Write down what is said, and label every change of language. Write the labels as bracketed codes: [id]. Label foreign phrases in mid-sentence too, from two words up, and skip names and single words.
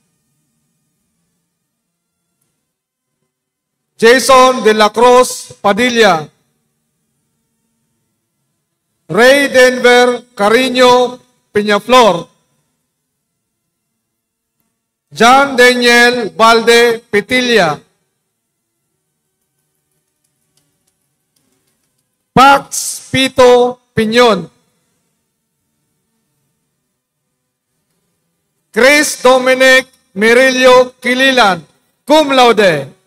[en] Jason De La Cruz Padilla. Ray Denver Cariño Peñaflor. John Daniel Valde Petilla. Pax Pito Piñon. Chris Dominic Mirilio Kililan, [la] cum laude.